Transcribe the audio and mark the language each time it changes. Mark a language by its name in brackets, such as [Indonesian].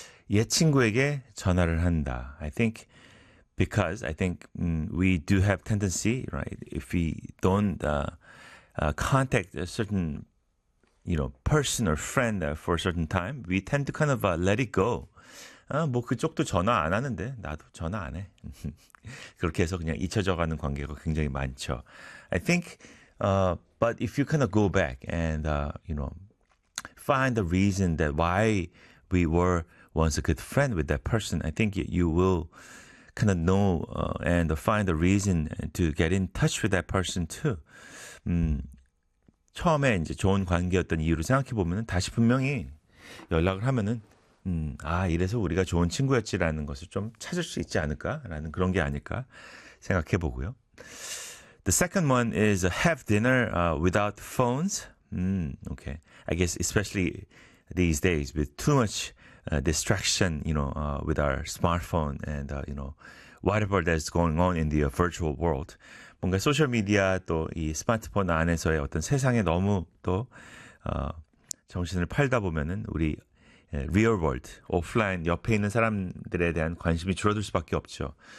[Korean] 옛 친구에게 전화를 한다. [English] I think we do have tendency, right, if we don't contact a certain, you know, person or friend for a certain time, we tend to kind of let it go. [Korean] 아, 뭐 그쪽도 전화 안 하는데 나도 전화 안 해. 그렇게 해서 그냥 잊혀져가는 관계가 굉장히 많죠. [English] I think, but if you kind of go back and, find the reason that why we were once a good friend with that person, I think you will kind of know and find a reason to get in touch with that person too. [Korean] 처음에 이제 좋은 관계였던 이유를 생각해 보면은 다시 분명히 연락을 하면은 아 이래서 우리가 좋은 친구였지라는 것을 좀 찾을 수 있지 않을까라는 그런 게 아닐까 생각해 보고요. [English] The second one is have dinner without phones. Okay, I guess especially these days with too much distraction, you know, with our smartphone and you know, whatever that's going on in the virtual world. [Korean] 뭔가 소셜 미디어 또 이 스마트폰 안에서의 어떤 세상에 너무 또 정신을 팔다 보면은 우리 [English] real world, offline [Korean] 옆에 있는 사람들에 대한 관심이 줄어들 수밖에 없죠.